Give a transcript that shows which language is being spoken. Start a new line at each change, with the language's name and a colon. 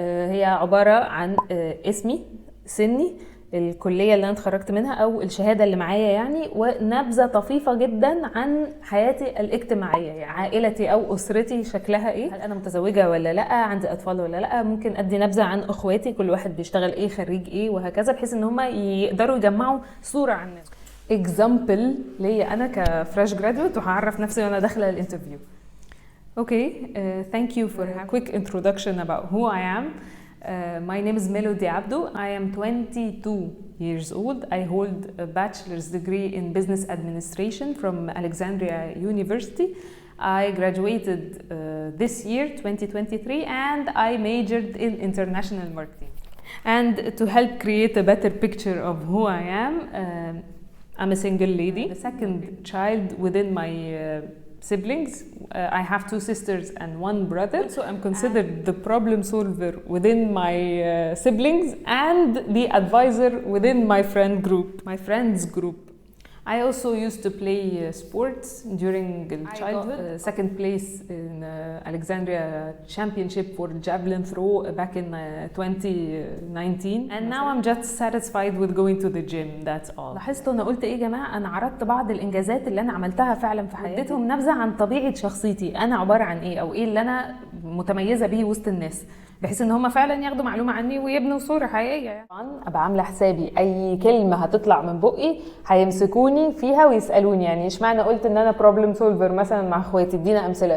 Arabic: هي عباره عن اسمي، سني، الكليه اللي انا اتخرجت منها او الشهاده اللي معايا يعني، ونبذه طفيفه جدا عن حياتي الاجتماعيه، يعني عائلتي او اسرتي شكلها ايه، هل انا متزوجه ولا لا، عندي اطفال ولا لا، ممكن ادي نبذه عن اخواتي كل واحد بيشتغل ايه، خريج ايه، وهكذا، بحيث ان هم يقدروا يجمعوا صوره عننا. اكزامبل ليا انا كفريش جرادويت، وهعرف نفسي وانا داخله الانترفيو.
English: Okay, thank you for a quick introduction about who I am. My name is Melody Abdo. I am 22 years old. I hold a bachelor's degree in business administration from Alexandria University. I graduated this year, 2023, and I majored in international marketing. And to help create a better picture of who I am, I'm a single lady, the second child within my siblings. I have 2 sisters and 1 brother, so I'm considered the problem solver within my siblings and the advisor within my friends group. I also used to play sports during childhood. I got second place in Alexandria Championship for javelin throw back in 2019, and now I'm just satisfied with going to the gym. That's all.
Arabic: لاحظتوا انا قلت ايه يا جماعه؟ انا عرضت بعض الانجازات اللي انا عملتها فعلا في حياتي، اديتهم نبذه عن طبيعه شخصيتي، انا عباره عن ايه، او ايه اللي انا متميزه بيه وسط الناس، بحيث ان هم فعلا ياخدوا معلومه عني ويبنوا صوره حقيقيه. يعني طبعا ابقى عامله حسابي اي كلمه هتطلع من بقي هيمسكوني فيها ويسالوني، يعني اشمعنى قلت ان انا بروبلم سولفر مثلا مع اخواتي، ادينا امثله.